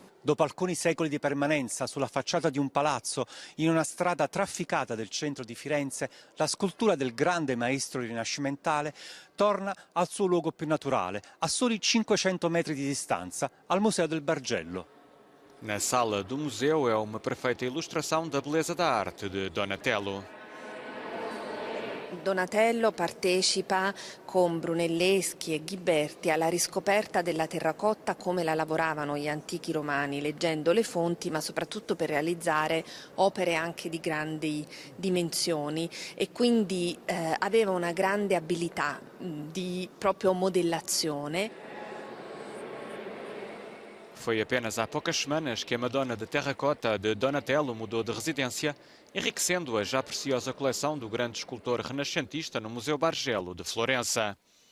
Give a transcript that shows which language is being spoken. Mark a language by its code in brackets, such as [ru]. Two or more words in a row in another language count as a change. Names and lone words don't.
[it] Dopo alcuni secoli di permanenza sulla facciata di un palazzo, in una strada trafficata del centro di Firenze, la scultura del grande maestro rinascimentale torna al suo luogo più naturale, a soli 500 metri di distanza, al Museo del Bargello. [pt] Na sala do museu é uma perfeita ilustração da beleza da arte de Donatello. [it] Donatello partecipa con Brunelleschi e Ghiberti alla riscoperta della terracotta come la lavoravano gli antichi romani, leggendo le fonti, ma soprattutto per realizzare opere anche di grandi dimensioni, e quindi aveva una grande abilità di proprio modellazione. [pt] Foi apenas há poucas semanas que a Madonna de terracota de Donatello mudou de residência, enriquecendo a já preciosa coleção do grande escultor renascentista no Museu Bargello de Florença.